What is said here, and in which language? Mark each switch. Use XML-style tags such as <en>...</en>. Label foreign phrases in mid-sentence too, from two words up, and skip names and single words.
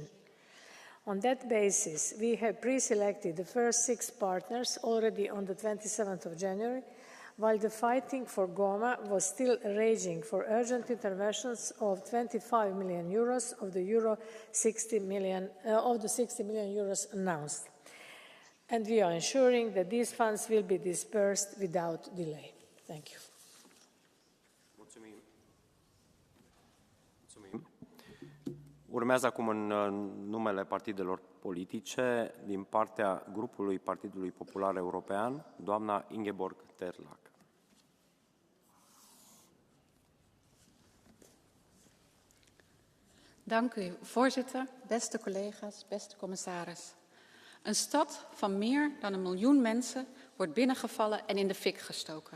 <en>On that basis, we have pre-selected the first 6 partners already on the 27th of January, while the fighting for Goma was still raging for urgent interventions of 25 million euros of the 60 million euros announced. And we are ensuring that these funds will be dispersed without delay. Thank you.</en> <ro>Urmează acum în numele partidelor politice, din partea grupului Partidului Popular European, doamna Ingeborg Terlac.</ro> <nl>Dank u, voorzitter, beste collega's, beste commissaris. Een stad van meer dan 1 miljoen mensen wordt binnengevallen en in de fik gestoken.</nl>